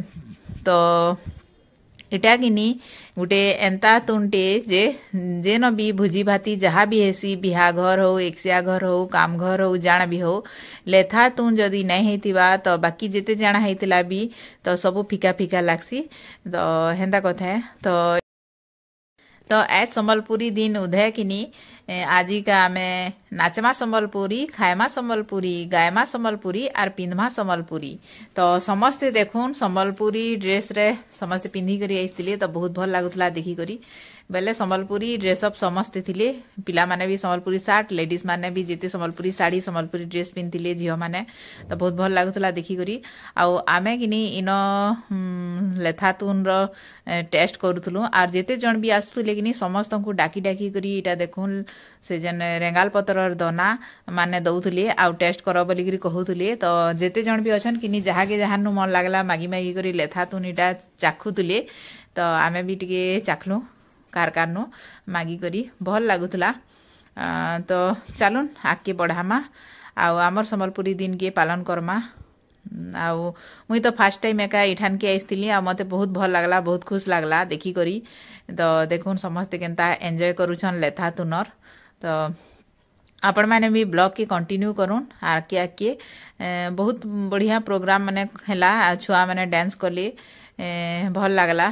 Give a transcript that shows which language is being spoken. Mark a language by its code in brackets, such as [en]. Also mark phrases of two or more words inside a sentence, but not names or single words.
[spk] तो इटा किनी गोटे एंता तुनटे जे जेन भी भुजी भाती जहाँ भी हेसी बिहा घर हो एकसिया घर हो काम घर हो जाना भी हो लेथा तुन जदि नहीं हेतिबा तो बाकी जेते जाना हेतिला भी तो सब फीका फीका लागसी। तो हेंदा कथा है। तो आज संबलपुरी दिन उदय किनी आज का आमे नाचमा संबलपुरी खाएमा संबलपुरी गायमा संबलपुरी और पिंधमा संबलपुरी। तो समस्ते देखुन संबलपुरी ड्रेस रे समस्ते पिंधि करी आइसतिले तो बहुत भल लागुतला देखि करी बेले संबलपुरी ड्रेस अप समस्ते थिले पिला माने भी संबलपुरी शर्ट लेडीज माने भी जेते संबलपुरी साड़ी संबलपुरी ड्रेस पिंधिले झियो माने तो बहुत भल लागुतला देखि करी। आउ आमे किनी इन लेथातुन रो टेस्ट करूथलु आर जेते जण भी आसुले किनी समस्त को डाकी डाकी करी इटा देखुन से जन रेंगाल पतर दना माने दउथले आउ टेस्ट करो बोली करी कहउथले। तो जेते जण भी अछन किनी जहा के जहां नु मन लागला मागी मागी करी लेथातुन इटा चाखुथले। तो आमे भी टिके चाखलु कारकार नु मागी करी भल लागुतला। तो चलुन आगे बढ़ामा आउ आमर संबलपुरी दिन के पालन करमा। आउ मुई तो [en] first time [spk] एका इठान के आइसतिली आ मते बहुत भल लागला बहुत खुश लागला देखि करी। तो देखुन समस्ते केनता एन्जॉय करूछन लेथा तुनर। तो आपण माने भी ब्लॉग के कंटिन्यू करूँ आके आके बहुत बढ़िया प्रोग्राम माने हैला छुआ माने डांस कले भल लागला।